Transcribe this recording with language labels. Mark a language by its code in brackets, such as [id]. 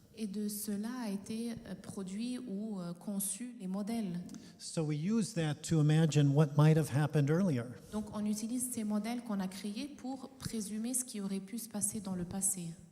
[fr] Et de cela a été produit ou conçu les modèles. [en] So we use that to imagine what might have happened earlier. [fr] Donc on utilise ces modèles qu'on a créés pour présumer ce qui aurait pu se passer dans le passé.